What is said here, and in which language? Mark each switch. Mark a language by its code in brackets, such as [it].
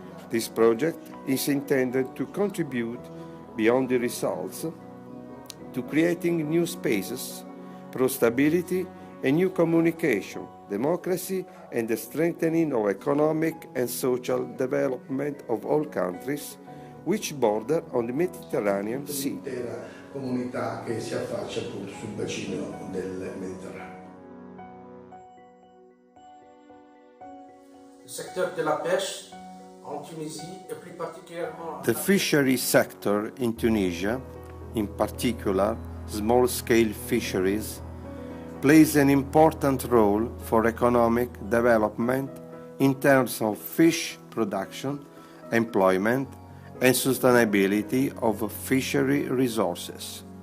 [en] This project is intended to contribute beyond the results to creating new spaces, pro-stability and new communication, democracy and the strengthening of economic and social development of all countries which border on the Mediterranean Sea. [it] L'intera comunità che si affaccia appunto sul bacino del Mediterraneo. [fr] Le secteur de la pêche en Tunisie et plus particulièrement [en] The fishery sector in Tunisia, in particular small-scale fisheries, plays an important role for economic development in terms of fish production, employment, and sustainability of fishery resources.